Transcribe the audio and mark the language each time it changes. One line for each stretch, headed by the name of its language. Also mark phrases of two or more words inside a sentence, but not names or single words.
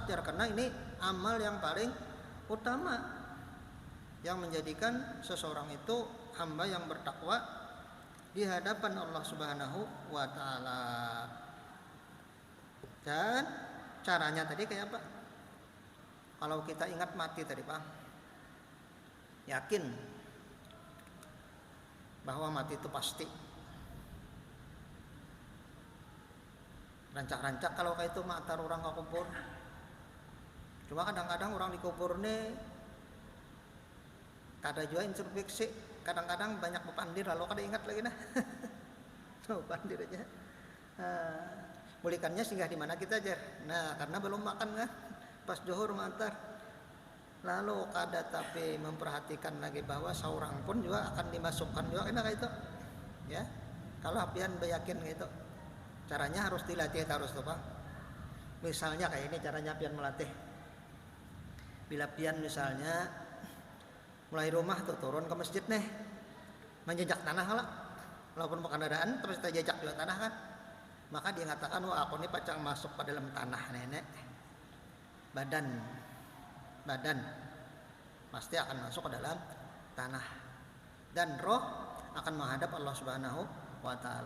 Banjar: Ya karena ini amal yang paling utama, yang menjadikan seseorang itu hamba yang bertakwa di hadapan Allah
Arabic: سبحانه وتعالى.
Banjar: Dan caranya tadi kayak apa? Kalau kita ingat mati tadi, Pak, yakin bahwa mati itu pasti. Rancak-rancak kalau kayak itu matar orang ke kubur. Cuma kadang-kadang orang di kubur nih kada juga instruksi, kadang-kadang banyak pepandir lalu kada ingat lagi nah. Pepandir aja. Mulikannya singgah di mana kita aja. Nah, karena belum makan kan. Pas zuhur mantar. Lalu kada tapi memperhatikan lagi bahwa seorang pun juga akan dimasukkan juga kena kayak itu. Ya. Kalau apian beyakin gitu. Caranya harus dilatih terus tuh, Pak. Misalnya kayak ini caranya pian melatih. Bila pian misalnya mulai rumah tuh turun ke masjid nih, menjejak tanah lah, walaupun kendaraan terus kita jejak juga tanah kan, maka dia mengatakan, wah aku ini pacang masuk ke dalam tanah nenek, badan pasti akan masuk ke dalam tanah, dan roh akan menghadap Allah
Arabic: سبحانه وتعالى.